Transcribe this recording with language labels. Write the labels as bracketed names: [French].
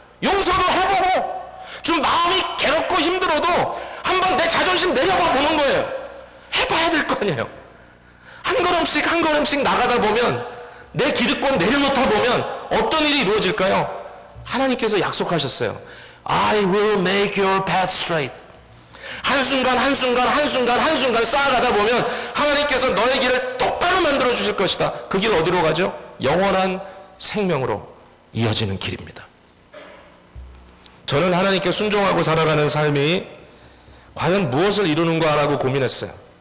[Korean] 용서도 해보고, 좀 마음이 괴롭고 힘들어도 한번 내 자존심 내려봐 보는 거예요. 해봐야 될 거 아니에요. 한 걸음씩 한 걸음씩 나가다 보면, 내 기득권 내려놓다 보면 어떤 일이 이루어질까요? 하나님께서 약속하셨어요. [English] I will make your path straight. [Korean] 한순간 한순간 한순간 한순간 쌓아가다 보면 하나님께서 너의 길을 똑바로 만들어 주실 것이다. 그 길 어디로 가죠? 영원한 생명으로 이어지는 길입니다. 저는 하나님께 순종하고 살아가는 삶이 과연 무엇을 이루는가라고 고민했어요.